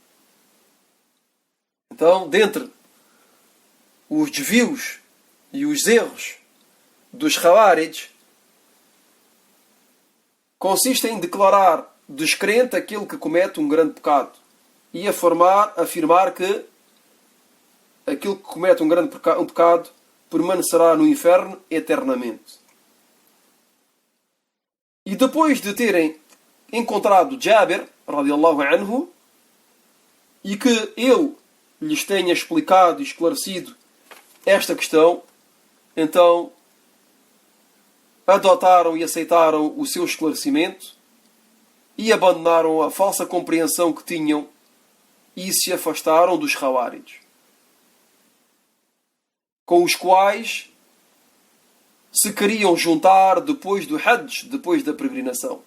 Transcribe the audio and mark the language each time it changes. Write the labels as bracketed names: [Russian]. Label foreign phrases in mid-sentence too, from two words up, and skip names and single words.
[Portuguese] Então, dentre os desvios e os erros dos Khawarij, consiste em declarar descrente aquele que comete um grande pecado e afirmar que aquele que comete um pecado permanecerá no inferno eternamente. E depois de terem encontrado Jabir [Arabic] رضي الله عنه [Portuguese] e que ele lhes tenha explicado e esclarecido esta questão, então adotaram e aceitaram o seu esclarecimento e abandonaram a falsa compreensão que tinham e se afastaram dos Khawarij, com os quais se queriam juntar depois do Hajj, depois da peregrinação.